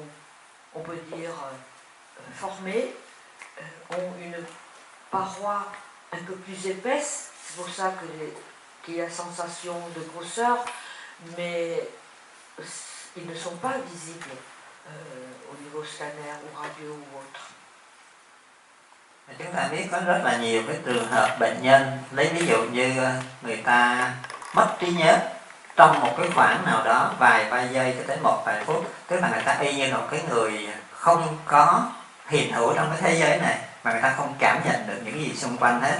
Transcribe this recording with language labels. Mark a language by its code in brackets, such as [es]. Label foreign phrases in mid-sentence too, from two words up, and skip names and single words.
[fr] on peut dire, formées, ont une paroi un peu plus épaisse, c'est pour ça qu'il y a sensation de grosseur, mais ils ne sont pas visibles au niveau scanner ou radio ou autre. [vi] Chúng ta biết có rất là nhiều cái trường hợp bệnh nhân, lấy ví dụ như người ta mất trí nhớ trong một cái khoảng nào đó vài giây cho đến một vài phút, tức là người ta y như một cái người không có hiện hữu trong cái thế giới này, mà người ta không cảm nhận được những gì xung quanh hết.